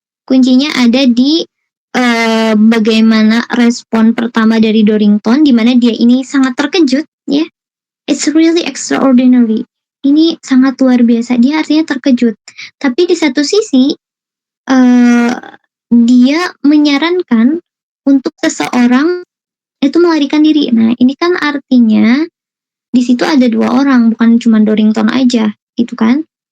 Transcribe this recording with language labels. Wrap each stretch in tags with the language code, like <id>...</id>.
<id>Kuncinya ada di bagaimana respon pertama dari Dorrington, di mana dia ini sangat terkejut, ya.</id> <en>It's really extraordinary.</en> <id>Ini sangat luar biasa. Dia artinya terkejut. Tapi di satu sisi, dia menyarankan untuk seseorang itu melarikan diri. Nah, ini kan artinya di situ ada dua orang, bukan cuma Dorrington aja, gitu kan?</id>